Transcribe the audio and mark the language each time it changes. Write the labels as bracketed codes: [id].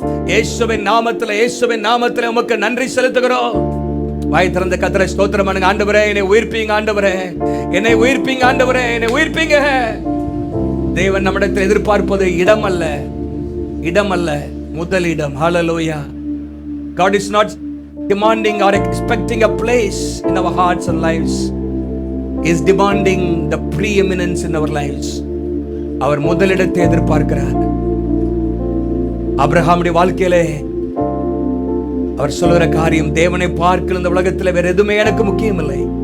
[ta] இயேசுவின் நாமத்தில் உமக்கு நன்றி செலுத்துகிறோம். வாய் திறந்த கர்த்தரை ஸ்தோத்திரம் பண்ணுங்க. ஆண்டவரே என்னை உயிர்ப்பீங்க, ஆண்டவரே என்னை உயிர்ப்பீங்க, ஆண்டவரே என்னை உயிர்ப்பீங்க. தேவன் நம்மிடத்தில் எதிர்பார்ப்பது இடம் அல்ல, முதலிடம். ஹல்லேலூயா. [en] God is not demanding or expecting a place in our hearts and lives. He is demanding the preeminence in our lives. [ta] அவர் முதலிடத்தை எதிர்பார்க்கிறார். ஆபிரகாமுடைய வாழ்க்கையிலே அவர் சொல்லுகிற காரியம், தேவனை பார்க்கிற இந்த உலகத்தில் வேற எதுவுமே எனக்கு முக்கியம் இல்லை.